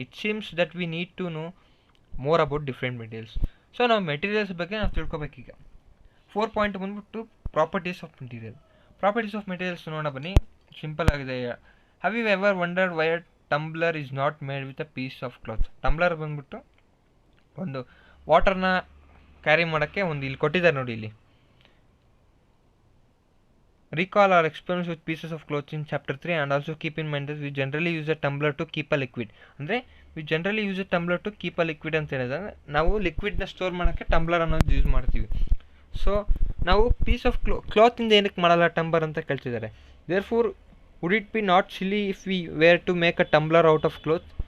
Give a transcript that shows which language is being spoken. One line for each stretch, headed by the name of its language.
English: It seems that we need to know more about different materials.
Kannada: So ನಾವು materials ಬಗ್ಗೆ ನಾವು ತಿಳ್ಕೊಬೇಕೀಗ. 4 point ಬಂದ್ಬಿಟ್ಟು properties of material.
English: properties of materials
Kannada: ನೋಡ ಬನ್ನಿ, simple ಆಗಿದೆ.
English: Have you ever wondered why a tumbler is not made with a piece of cloth.
Kannada: Tumbler ಬಂದ್ಬಿಟ್ಟು ಒಂದು ವಾಟರ್ನ carry ಮಾಡೋಕ್ಕೆ ಒಂದು ಇಲ್ಲಿ ಕೊಟ್ಟಿದ್ದಾರೆ ನೋಡಿ, ಇಲ್ಲಿ
English: recall our experience with pieces of cloth in chapter 3 and also keep in mind that we generally use a tumbler to keep a liquid.
Kannada: ಅಂದರೆ
English: we generally use a tumbler to keep a liquid
Kannada: ಅಂತ ಹೇಳಿದ್ರೆ ನಾವು ಲಿಕ್ವಿಡ್ನ store ಮಾಡೋಕ್ಕೆ tumbler ಅನ್ನೋದು use ಮಾಡ್ತೀವಿ. So ನಾವು piece of ಕ್ಲಾತಿಂದ ಏನಕ್ಕೆ ಮಾಡಲ್ಲ ಟಂಬ್ಲರ್ ಅಂತ ಕೇಳ್ತಿದ್ದಾರೆ.
English: Therefore would it be not silly if we were to make a tumbler out of cloth.